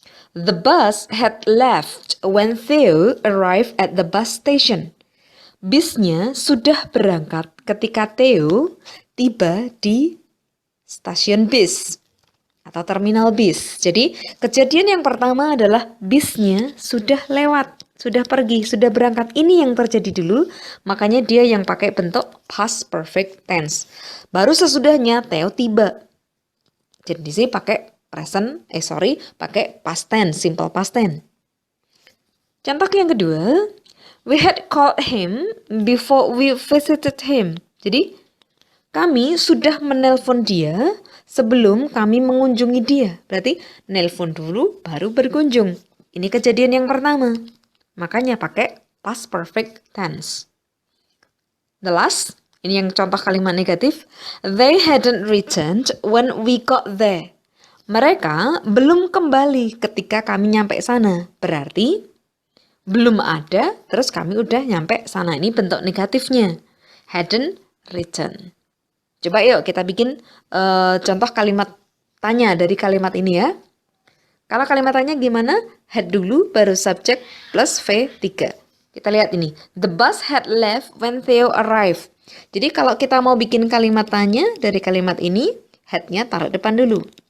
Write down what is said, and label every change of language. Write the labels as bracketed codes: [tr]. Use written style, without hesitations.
[en] The bus had left when Theo arrived at the bus station. [id] Bisnya sudah berangkat ketika Theo tiba di stasiun bis atau terminal bis. Jadi, kejadian yang pertama adalah bisnya sudah lewat, sudah pergi, sudah berangkat. Ini yang terjadi dulu, makanya dia yang pakai bentuk past perfect tense. Baru sesudahnya Theo tiba. Jadi di sini pakai pakai past tense, simple past tense. Contoh yang kedua, [en] we had called him before we visited him. Jadi [id] Kami sudah menelpon dia sebelum kami mengunjungi dia. Berarti nelpon dulu baru berkunjung. Ini kejadian yang pertama. Makanya pakai past perfect tense. The last, ini yang contoh kalimat negatif. [en] They hadn't returned when we got there. [id] Mereka belum kembali ketika kami nyampe sana. Berarti belum ada, terus kami udah nyampe sana. Ini bentuk negatifnya. Hadn't returned. Coba yuk kita bikin contoh kalimat tanya dari kalimat ini ya. Kalau kalimat tanya gimana? Had dulu baru subjek plus V3. Kita lihat ini. [en] The bus had left when Theo arrived. [id] Jadi kalau kita mau bikin kalimat tanya dari kalimat ini, had-nya taruh depan dulu.